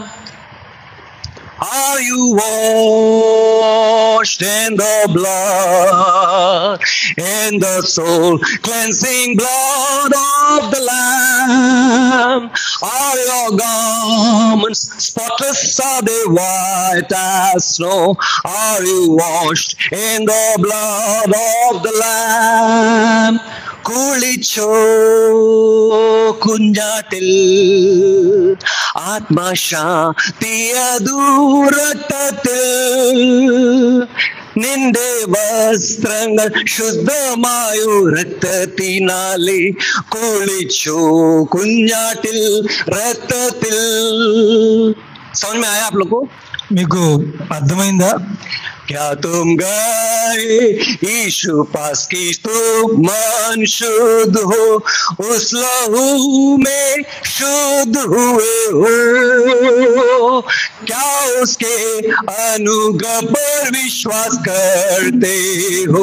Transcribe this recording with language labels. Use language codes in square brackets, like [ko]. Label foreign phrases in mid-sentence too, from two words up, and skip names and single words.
[en] Are you washed in the blood, in the soul cleansing blood of the Lamb? Are your garments spotless? Are they white as snow? Are you washed in the blood of the Lamb? [ml] കുളിച്ചോ കുഞ്ഞാട്ടിൽ ആത്മശാന്തിയദൂരത്തിൽ നിന്റെ വസ്ത്രങ്ങൾ ശുദ്ധമായോ രക്തത്തിനാലെ കുളിച്ചോ കുഞ്ഞാട്ടിൽ രക്തത്തിൽ. [hi] समझ में आया आप लोग को? [te] మీకు అర్థమైందా? [hi] क्या तुम गए यीशु पास की तुम मन शुद्ध हो, उस लहू में शुद्ध हुए हो? क्या उसके अनुग्रह पर विश्वास करते हो?